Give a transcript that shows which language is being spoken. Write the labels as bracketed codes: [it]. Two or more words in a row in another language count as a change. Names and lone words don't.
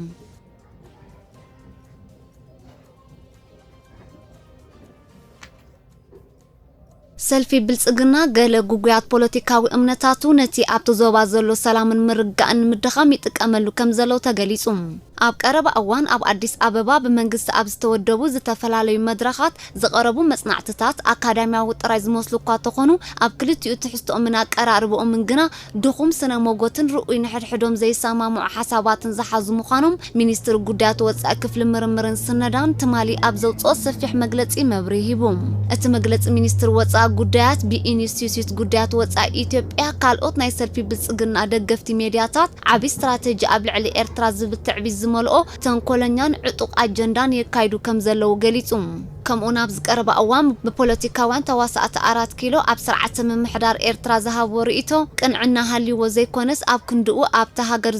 [ti] ሰልፊ ብልጽግና ገለ ጉጉያት ፖለቲካዊ እምነታቱ ነቲ ኣብቲ ዞባ ዘሎ ሰላምን ምርጋእን ምድኻም ይጥቀመሉ ከም ዘለው ተገሊጹ ኣብ ቀረባ እዋን ኣብ አዲስ አበባ በመንግስት ኣብ ዝተወደቡ ዝተፈላላዩ መድረኻት ዝቀረቡ መጽናዕትታት አካዳሚያዊ ጥራይ ዝመስሉ እኳ ተኾኑ ኣብ ክልቲኡ ትሕዝቶምን ኣቀራርቦምን ግና ድኹም ስነ ሞጎትን ርኡይ ንሕድሕዶም ዘይሰማምዑ ሓሳባትን ዝሓዙ ምዃኖም ሚኒስትር ጉዳያት ወጻኢ ክፍሊ ምርምርን ስነዳን ትማሊ ኣብ ዘውፅኦ ሰፊሕ መግለጺ መብርሂቡ እቲ መግለጺ ሚኒስትር ወጻኢ ጉዳያት ብኢንስቲትዩት ጉዳያት ወጻኢ ኢትዮጵያ ካልኦት ናይ ሰልፊ ብልጽግና ደገፍቲ ሚድያታት ዓቢ ስትራቴጂ ኣብ ልዕሊ ኤርትራ ዝብትዕቢዝ ዝመልኦ ተንኮለኛን ዕጡቕ አጀንዳን የካይዱ ከም ዘለው ገሊጹ ከምኡን ኣብ ዝቀረበ እዋን ብፖለቲካውያን ተዋሳእቲ 4 ኪሎ ኣብ ስርዓት ምምሕዳር ኤርትራ ዝሃቦ ርእይቶ ቅንዕና ሃልይዎ ዘይኮነስ ኣብ ክንድኡ ኣብታ ሃገር